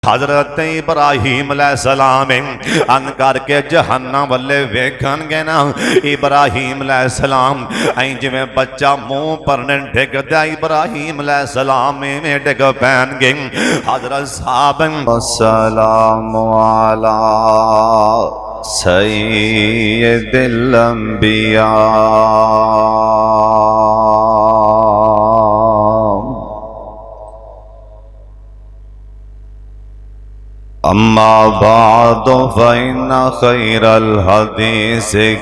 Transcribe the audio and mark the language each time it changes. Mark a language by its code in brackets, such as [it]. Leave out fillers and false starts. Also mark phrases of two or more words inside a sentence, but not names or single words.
[pa] ਹਜ਼ਰਤ ਇਬਰਾਹੀਮ ਅਲੈਹਿਸਸਲਾਮ ਅਨ ਕਰਕੇ ਜਹੰਨਮ ਵਾਲੇ ਵੇਖਣਗੇ ਨਾ ਇਬਰਾਹੀਮ ਅਲੈਹਿਸਸਲਾਮ ਐਂ ਜਿਵੇਂ ਬੱਚਾ ਮੂੰਹ ਭਰਨੇ ਡਿਗਦਾ ਇਬਰਾਹੀਮ ਅਲੈਹਿਸਸਲਾਮ ਮੇਂ ਡਿਗ ਪੈਣਗੇ। ਹਜ਼ਰਤ ਸਾਹਬ [ar] السلام على سيد الأنبياء أما بعد فإن خير الحديث